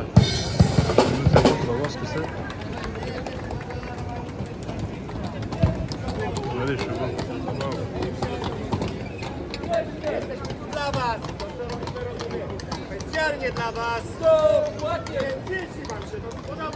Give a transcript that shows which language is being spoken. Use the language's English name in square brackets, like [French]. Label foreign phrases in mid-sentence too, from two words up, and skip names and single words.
[French] On va voir ce que c'est. Regardez les chevaux. [Polish] Specjalnie dla was! Dzieci wam się to spodoba!